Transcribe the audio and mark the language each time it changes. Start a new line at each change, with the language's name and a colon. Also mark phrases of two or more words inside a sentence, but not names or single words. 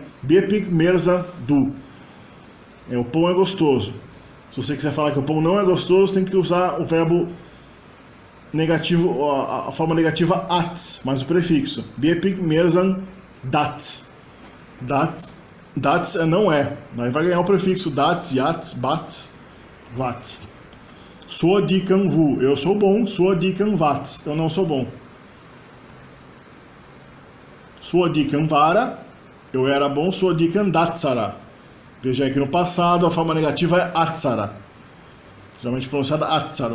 Chechen: Bepik merza du.
Portuguese: O pão é gostoso. Se você quiser falar que o pão não é gostoso, tem que usar o verbo negativo, a forma negativa ats, mais o prefixo.
Chechen: Bepik merzan dats.
Portuguese: Dats não é. Daí vai ganhar o prefixo dats, yats, bats, vats.
Chechen: Sou dikan vu.
Portuguese: Eu sou bom.
Chechen: Sou dikan vats.
Portuguese: Eu não sou bom.
Chechen: Sou dikan vara.
Portuguese: Eu era bom.
Chechen: Sou dikan datsara.
Portuguese: Veja aí que no passado a forma negativa é atzara, geralmente pronunciada atzara.